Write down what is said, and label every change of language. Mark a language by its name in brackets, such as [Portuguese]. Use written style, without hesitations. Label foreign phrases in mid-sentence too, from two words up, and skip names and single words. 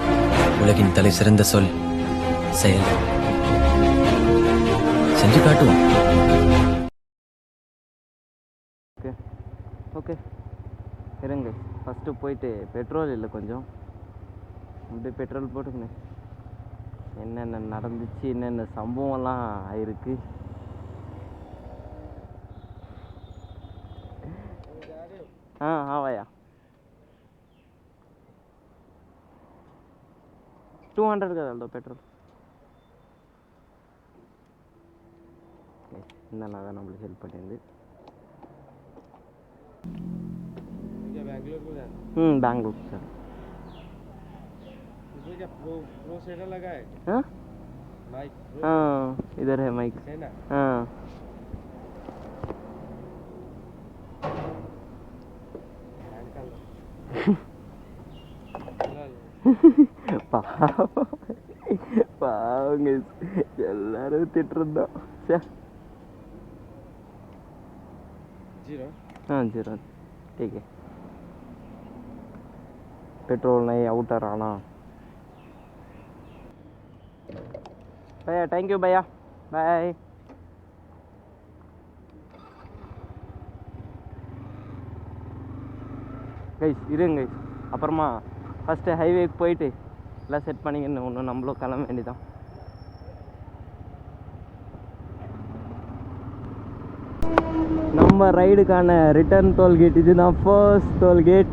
[Tamil] உலகின் தலை சிறந்த சொல் செயல். செஞ்சு காட்டுவோம். ஓகே ஓகே, இருங்க. ஃபஸ்ட்டு போயிட்டு பெட்ரோல் இல்லை கொஞ்சம், அப்படியே பெட்ரோல் போட்டுக்கணும். என்னென்ன நடந்துச்சு, என்னென்ன சம்பவம்லாம் ஆயிருக்கு. [Hindi] हाँ भैया 200 का डाल दो पेट्रोल. [Tamil] இந்த நாள் நம்மளுக்கு ஹெல்ப் பண்ணியிருந்து. [Hindi] बेंगलुरु सर. क्या प्रो सेटर लगा है? हाँ माइक. हाँ, इधर है माइक. है ना? हाँ. [Tamil] பாவங்க எல்லாரும் திட்டுருந்தோம். [Hindi] जीरो. हाँ जीरो ठीक है. पेट्रोल नहीं आउटर आना. भैया [English] thank you [Hindi] भैया, बाय. [Tamil] கைஸ் இருங்க கைஸ், அப்புறமா ஃபஸ்ட்டு ஹைவேக்கு போயிட்டு எல்லாம் செட் பண்ணிங்கன்னு ஒன்று நம்மளும் கிளம்ப வேண்டியதான். நம்ம ரைடுக்கான [English] return tollgate [Tamil] இதுதான், [English] first tollgate.